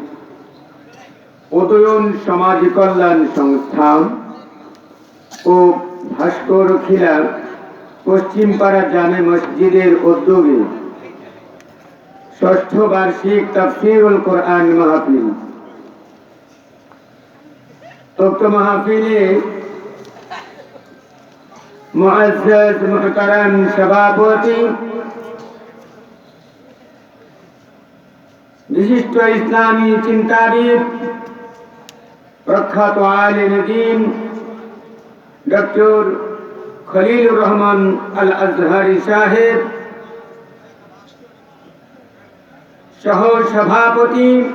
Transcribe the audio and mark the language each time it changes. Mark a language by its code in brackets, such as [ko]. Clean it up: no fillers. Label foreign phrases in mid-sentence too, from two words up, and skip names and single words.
[bn] উদয়ন সমাজ কল্যাণ সংস্থা ও ভাস্কর খিলা পশ্চিমপাড়া জামে মসজিদের উদ্যোগে ষষ্ঠ বার্ষিক তাফসীরুল কোরআন মাহফিল। উক্ত মাহফিলে মুআজ্জাজ মুহতারাম সভাপতি বিশিষ্ট ইসলামী চিন্তাবিদ প্রখ্যাত আলিম দীন ডক্টর খলিলুর রহমান আল আজহারী সাহেব সহ সভাপতি